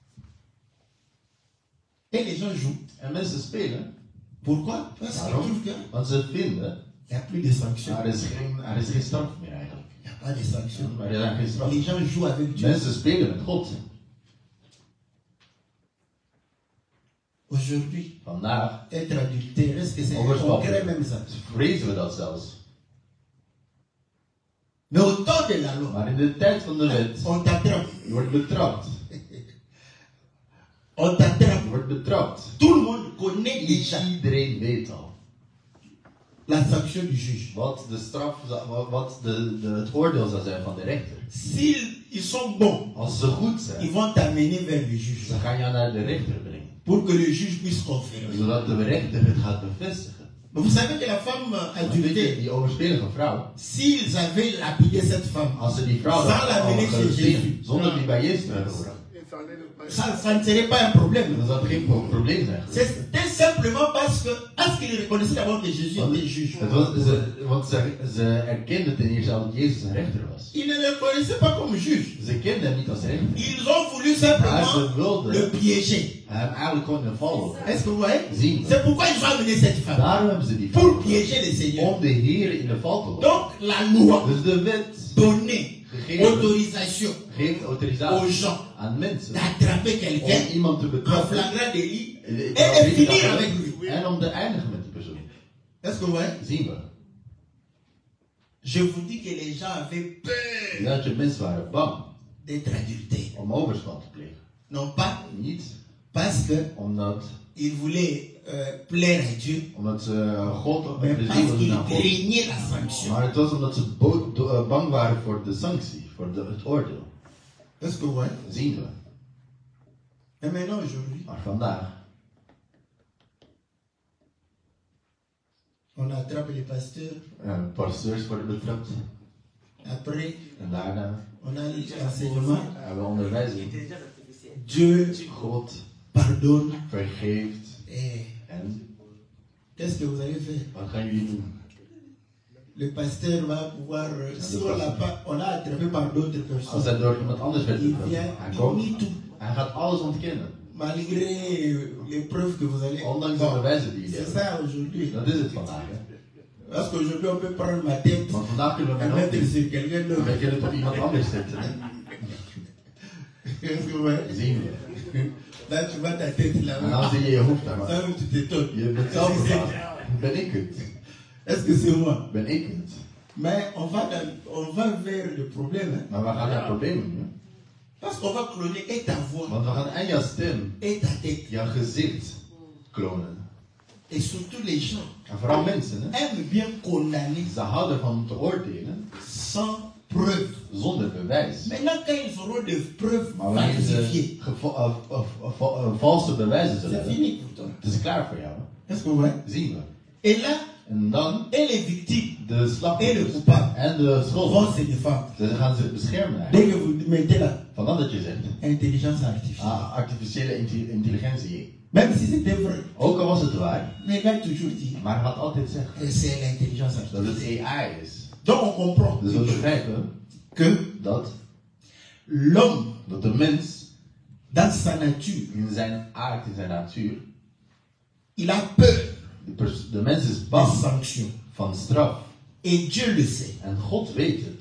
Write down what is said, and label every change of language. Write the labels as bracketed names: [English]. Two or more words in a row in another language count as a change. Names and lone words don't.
[French] et les gens jouent, [Dutch] En mensen spelen, [French] Pourquoi? Parce qu'ils [Dutch] Waarom? [French] trouvent qu'il [Dutch] Want ze vinden, [French] n'y a plus de sanctions. [Dutch] er is geen straf meer eigenlijk. [French] Il n'y a pas de sanctions. [Dutch] Maar er zijn geen straf. [French] Les gens jouent avec Dieu. [Dutch] Mensen spelen met God. [French] Aujourd'hui, [Dutch] Vandaag [French] être adultère, est-ce que c'est [Dutch] Overspel. [French] on crée même ça? [Dutch] vrezen we dat zelfs. [French] Mais au temps de la loi, [Dutch] Maar in de tijd van de wet, [French] on t'attrape. [Dutch] je wordt betrapt. [French] On t'attrape. [Dutch] Je wordt betrapt. [French] Tout le monde connaît déjà [Dutch] Iedereen weet al [French] la sanction du juge. [Dutch] wat de straf, wat het oordeel zou zijn van de rechter. [French] S'ils sont bons, [Dutch] Als ze goed [French] ils [Dutch] zijn, [French] vont t'amener vers le juge [Dutch] dan ga je naar de rechter brengen. [French] pour que le juge puisse confirmer. [Dutch] Zodat de rechter het gaat bevestigen. [French] Mais vous savez que la femme [Dutch] Want weet je, [French] adultère, [Dutch] die overspelige vrouw, [French] s'ils avaient lapidé cette femme, [Dutch] als ze die vrouw Zal [French] la [Dutch] al [French] mener chez [Dutch] gezien, [French] Jésus. [Dutch] zonder die bij Jezus te hebben gebracht, [French] ça ne serait pas un problème. [Dutch] dan zou het geen probleem zijn. [French] C'était simplement parce qu'ils reconnaissaient d'abord que Jésus était juge. [Dutch] Want ze erkenden ten eerste al dat Jezus een rechter was. [French] Ils ne le reconnaissaient pas comme juge. [Dutch] Ze kenden hem niet als rechter. [French] Ils ont voulu [Dutch] Maar [French] simplement [Dutch] ze wilden [French] le piéger. [Dutch] hem eigenlijk gewoon een val lopen. [French] Est-ce que vous voyez? [Dutch] Zien. [French] C'est pourquoi ils ont amené cette femme. [Dutch] Daarom hebben ze die [French] Pour [Dutch] val [French] piéger le Seigneur. [Dutch] om de Heer in de val te lopen. [French] Donc la loi [Dutch] Dus de wet [French] donnait [Dutch] gegeven [French] autorisation [Dutch] geeft [French] aux [Dutch] autorisatie [French] gens [Dutch] aan mensen [French] d'attraper [Dutch] om [French] quelqu'un [Dutch] iemand te [French] en [Dutch] betrappen [French] flagrant délit [Dutch] en [French] et de finir avec lui. [Dutch] en om te eindigen met die persoon. [French] Est-ce que vous voyez? [Dutch] Zien we. [French] Je vous dis que les gens avaient peur [Dutch] Dat je mensen waren bang [French] d'être adultères. [Dutch] om overspel te plegen. [French] Non pas [Dutch] Niet [French] parce [Dutch] omdat [French] qu'ils voulaient plaire à Dieu, [Dutch] ze God een [French] mais [Dutch] plezier [French] parce [Dutch] wilden [French] qu'ils [Dutch] aan God. [French] craignaient la sanction. [Dutch] Maar het was omdat ze bang waren voor de sanctie, voor het oordeel. [French] Est-ce que vous voyez? [Dutch] Zien we. [French] Et maintenant, aujourd'hui, [Dutch] Maar vandaag, [French] on attrape les pasteurs. [Dutch] pasteurs worden betrapt. [French] Après, [Dutch] En daarna [French] on a l'enseignement. [Dutch] hebben we onderwijzing. [French] Dieu [Dutch] God [French] pardonne. [Dutch] vergeeft. [French] Et [Dutch] En [French] qu'est-ce que vous allez faire? [Dutch] wat gaan jullie doen? [French] Le pasteur va pouvoir, si on l'a attrapé par d'autres [Dutch] Als [French] personnes, [Dutch] hij door iemand anders werd [French] il [Dutch] betrapt, [French] vient, [Dutch] hij [French] il [Dutch] komt, [French] nie tout. [Dutch] hij gaat alles ontkennen. [French] Malgré les preuves que vous allez. [Dutch] Ondanks de bewijzen die jullie [French] C'est [Dutch] hebben. [French] ça aujourd'hui. [Dutch] Dat is het vandaag. Hè? [French] Parce qu'aujourd'hui, on peut prendre ma tête [Dutch] Want vandaag kunnen we [French] et [Dutch] mijn [French] mettre [Dutch] hoofd [French] sur quelqu'un [Dutch] en [French] d'autre. [Dutch] we kunnen het op iemand anders zetten. Hè? [French] Est-ce que vous voyez? [Dutch] Zien we. [French] Là, tu vois ta tête [Dutch] En [French] là-bas. [Dutch] dan zie je je hoofd daar maar. [French] Ça, tu t'étonnes. [Dutch] Je bent zelf verbaasd. Ben ik het? [French] Est-ce que c'est moi? [Dutch] Ben ik het? [French] Mais on va vers le problème. Hein? [Dutch] Maar we gaan naar problemen nu. [French] Parce qu'on va cloner et ta voix [Dutch] Want we gaan en jouw stem, [French] et ta tête. [Dutch] jouw gezicht klonen. [French] Et surtout les gens [Dutch] En vooral mensen, hè? [French] aiment bien condamner [Dutch] Ze houden van te oordelen [French] sans preuve. [Dutch] zonder bewijs. [French] Maintenant, quand ils auront des preuves [Dutch] Maar wanneer [French] falsifiées, [Dutch] ze valse bewijzen zullen [French] c'est [Dutch] hebben, [French] fini pour toi. [Dutch] het is klaar voor jou. [French] Est-ce que vous voyez? [Dutch] Zien we. [French] Et là, [Dutch] En dan [French] et les victimes [Dutch] de [French] et le [Dutch] slachtoffers [French] coupable [Dutch] en de [French] vont [Dutch] schuldigen. [French] se défendre. [Dutch] Ze gaan ze beschermen [French] Dès [Dutch] eigenlijk. [French] que vous mettez là, [Dutch] Van dat je zegt, [French] intelligence artificielle. [Dutch] artificiële intelligentie. [French] Même si c'était vrai, [Dutch] Ook al was het waar, [French] les gars toujours disent [Dutch] maar hij gaat altijd zeggen [French] que c'est l'intelligence [Dutch] dat [French] artificielle. [Dutch] het AI is. [French] Donc on comprend [Dutch] Dus we begrijpen [French] que [Dutch] dat [French] l'homme, [Dutch] de mens [French] dans sa nature, [Dutch] in zijn aard, in zijn natuur, [French] il a peur [Dutch] de mens is [French] des [Dutch] bang [French] sanctions. [Dutch] van straf. [French] Et Dieu le sait. [Dutch] En God weet het.